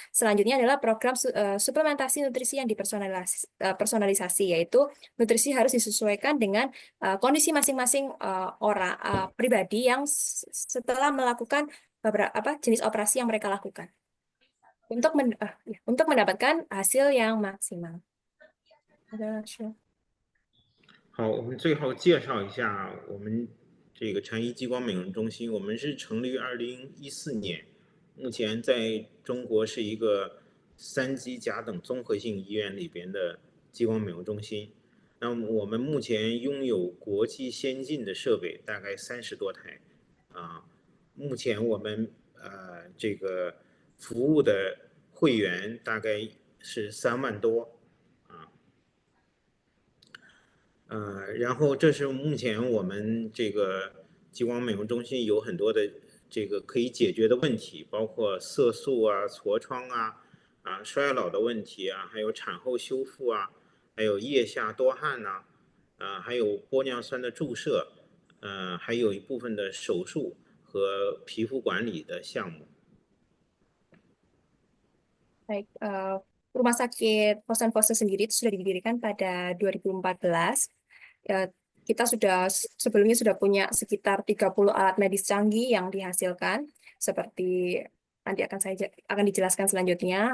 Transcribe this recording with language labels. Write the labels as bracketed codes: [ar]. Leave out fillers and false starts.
[id] Selanjutnya adalah program suplementasi nutrisi yang dipersonalisasi, yaitu nutrisi harus disesuaikan dengan kondisi masing-masing orang pribadi yang setelah melakukan beberapa jenis operasi yang mereka lakukan untuk mendapatkan hasil yang maksimal. [zh] 好，我们最后介绍一下我们这个禅医激光美容中心。我们是成立于2014年，目前在中国是一个3级甲等综合性医院里边的激光美容中心。那我们目前拥有国际先进的设备，大概30多台。目前我们这个服务的会员大概是3万多。然后这是目前我们这个激光美容中心有很多的这个可以解决的问题，包括色素啊、痤疮啊、衰老的问题啊，还有产后修复啊，还有腋下多汗呐，还有玻尿酸的注射，还有一部分的手术和皮肤管理的项目。 [id] Baik, Rumah Sakit Fosun sendiri itu sudah didirikan pada 2014. Kita sebelumnya sudah punya sekitar 30 alat medis canggih yang dihasilkan, seperti nanti akan dijelaskan selanjutnya.